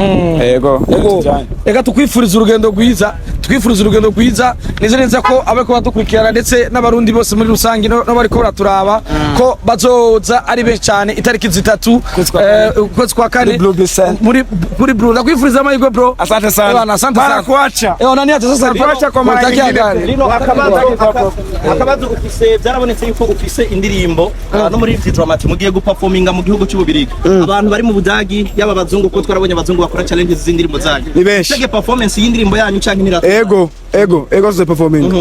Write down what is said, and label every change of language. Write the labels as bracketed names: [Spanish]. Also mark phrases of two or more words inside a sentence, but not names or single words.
[Rundi] Ega tukwifuriza urugendo rwiza neze neza ko abako badukurikirana ndetse n'abarundi bose muri rusangi no bariko baraturaba ko bazoza ari benshi cyane itariki 3 kwezi kwa kane muri Blue. Nakwifuriza amahirwe bro. [Swahili] Asante sana. Asante sana. Kuacha. Nani hata sasa kuacha kwa mara nyingine. [Rundi] Lino akabazo ufise byarabonetse yuko ufise indirimbo no muri Dramati mugiye guperforminga mu gihugu cy'Ububirigi. Abantu bari mu Budagi yaba bazungu ko twarabonye abazungu bakora challenge z'indirimbo zanyu. Chege performance y'indirimbo yanyu canke nira. Ego zo performing.